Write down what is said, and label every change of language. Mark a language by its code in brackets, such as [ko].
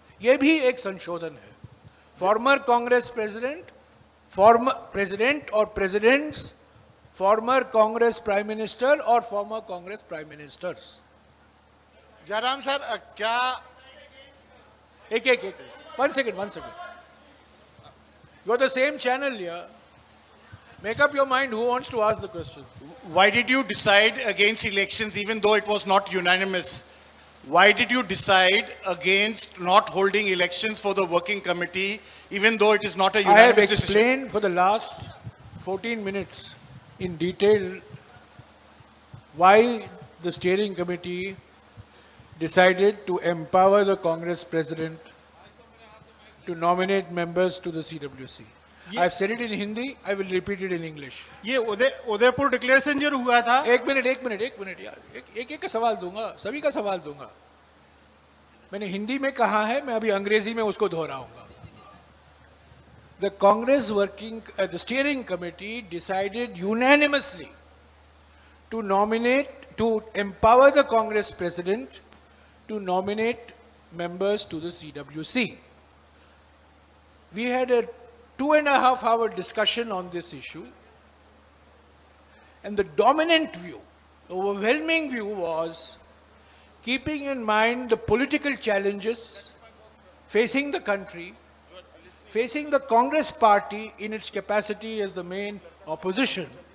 [hi] यह भी एक संशोधन है। [en] Former Congress president, former president और presidents, former Congress prime minister और former Congress prime ministers. [hi] Jairam sir, क्या [en] एक one second, you are the same channel here. Make up your mind, who wants to ask the question? why did you decide against elections even though it was not unanimous? Why did you decide against not holding elections for the working committee even though it is not a I have unanimous decision? explained for the last 14 minutes in detail why the steering committee decided to empower the Congress president to nominate members to the CWC. I have said it in Hindi, I will repeat it in English. [hi] ये Udaipur declaration जो हुआ था, एक minute यार, एक का सवाल दूंगा, सभी का सवाल दूंगा। मैंने हिंदी में कहा है, मैं अभी अंग्रेजी में उसको दोहराऊंगा। [en] The Congress the steering committee decided unanimously to empower the Congress president to nominate members to the CWC. We had a 2.5-hour discussion on this issue, and the dominant view, the overwhelming view was, keeping in mind the political challenges facing the country, facing the Congress party in its capacity as the main opposition,